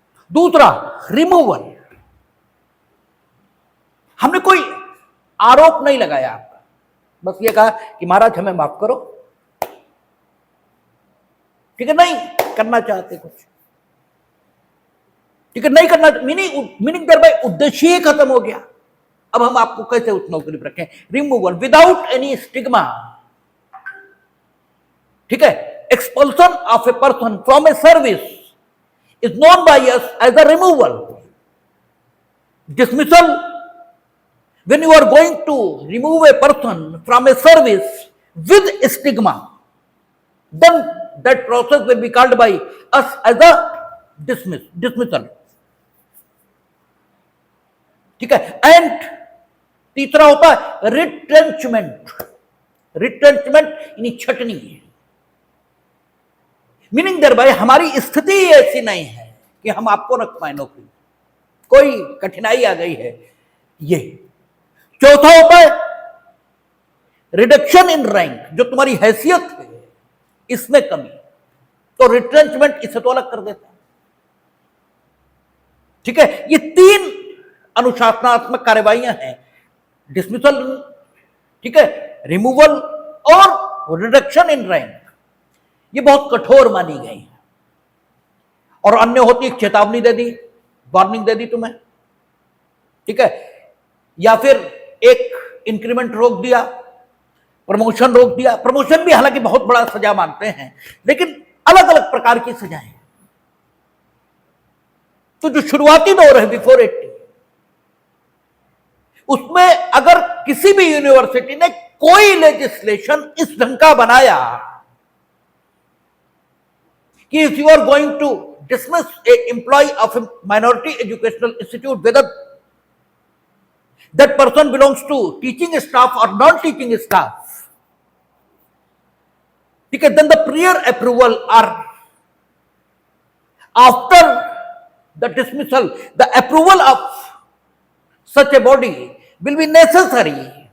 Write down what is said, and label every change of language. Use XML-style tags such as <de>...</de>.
<hi>दूसरा, रिमूवल, हमने कोई आरोप नहीं लगाया आपका, बस ये कहा कि महाराज हमें माफ करो, ठीक है, नहीं करना चाहते कुछ, ठीक है, नहीं करना, मीनिंग देयर बाय उद्देश्य ही खत्म हो गया। अब हम आपको कैसे उस नौकरी पर रखें? रिमूवल विदाउट एनी स्टिग्मा, ठीक है।</hi> <en>Expulsion of a person from a service is known by us as a removal. Dismissal, when you are going to remove a person from a service with stigma, then that process will be called by us as a dismissal,</en> <hi>ठीक है। And तीसरा होता है retrenchment, retrenchment यानी छटनी है, meaning there bye हमारी स्थिति ऐसी नहीं है कि हम आपको रख पाए नौकरी, कोई कठिनाई आ गई है, ये। चौथा होता है रिडक्शन इन रैंक, जो तुम्हारी हैसियत है इसमें कमी, तो रिट्रेंचमेंट इसे तो अलग कर देता है, ठीक है। ये 3 अनुशासनात्मक कार्रवाइयां हैं, डिसमिसल, ठीक है, रिमूवल और रिडक्शन इन रैंक, ये बहुत कठोर मानी गई है। और अन्य होती है चेतावनी दे दी, वार्निंग दे दी तुम्हें, ठीक है, या फिर एक इंक्रीमेंट रोक दिया, प्रमोशन रोक दिया। प्रमोशन भी हालांकि बहुत बड़ा सजा मानते हैं, लेकिन अलग अलग प्रकार की सजाएं। तो जो शुरुआती दौर है बिफोर 80, उसमें अगर किसी भी यूनिवर्सिटी ने कोई लेजिस्लेशन इस ढंग का बनाया कि</hi> <en>if you are going to dismiss a employee of a minority educational institute, whether that person belongs to teaching staff or non-teaching staff,</en> <hi>ठीक है,</hi> <en>then the prior approval or after the dismissal, the approval of such a body will be necessary.</en>